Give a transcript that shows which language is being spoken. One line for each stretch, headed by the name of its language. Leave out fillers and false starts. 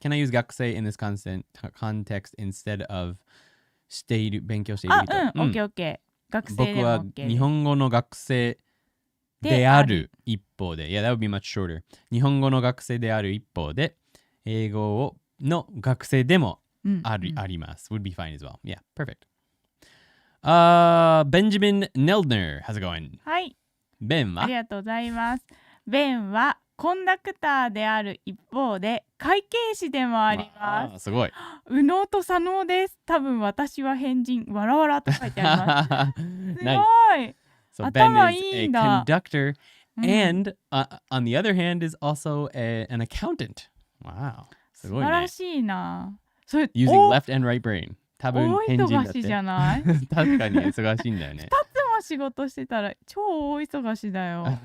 English: Can I use 学生 in this context instead of
Japanese: 勉強している人？ OK。 学生でも OK。僕は日本語の学生である一方で。
English: Yeah, that would be much shorter.
Japanese: 日本語の学生である一方で、英語の学生でもあります。
English: Would be fine as well. Yeah, perfect. Benjamin Neldner, how's it going?
Japanese: はい。ベンは？ありがとうございます。ベンはコンダクターである一方で会計士でもあります。すごい。右脳と左脳です。多分私は変人。わらわらと書いてあります。すごい。
English: So Ben is a conductor and on the other hand is also an accountant.
Japanese: Wow. すごいね。素晴らしいな。
English: Using left and right brain.
Japanese: 多分変人だって。大忙しじゃない？確かに忙しいんだよね。 2つも仕事してたら超大忙しだよ。